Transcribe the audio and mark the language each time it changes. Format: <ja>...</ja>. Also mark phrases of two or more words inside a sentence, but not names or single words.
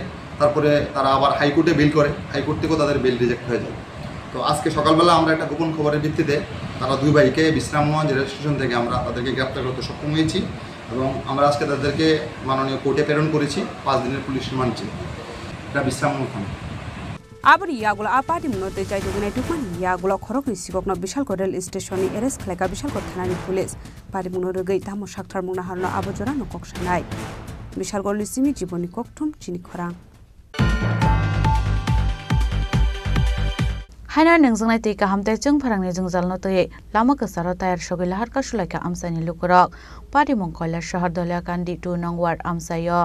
<bn>তারপরে তারা আবার হাইকোর্টে বেল করে, হাইকোর্ট থেকেও তাদের</bn> <en>bail reject</en> <bn>হয়ে যায়। তো আজকে সকালবেলা আমরা একটা গোপন খবরের ভিত্তিতে তারা 2 ভাইকে বিশ্রামগঞ্জ রেল স্টেশন থেকে আমরা তাদেরকে গ্রেপ্তার করতে সক্ষম হয়েছি এবং আমরা আজকে তাদেরকে মাননীয় কোর্টে প্রেরণ করেছি 5 দিনের</bn> <en>police remand</en> <bn>চেয়ে। এটা বিশ্রামগঞ্জ থানা।</bn> <trp>Abri Yagula Apati Munote Jaidugunai Tukman Yagula Khorokni Sikokno Bishalko</trp> <en>Rail Station Arrest</en> <trp>Khlaika Bishalko Thanani</trp> <en>Police Party</en> <trp>Munorogei Tamo Shaktar Munaharno Abojorano Kokshanai Bishalko Lisimi Jiboni Koktum Chini Khorang Haina nengjangnai te kahamte chungpharangni jungjalno toye lama kasaro tayar shogi lahar ka shulaika amsani lukurok Party Mongkoila Shahar Dolia Kandi 2 nong ward amsayo</trp>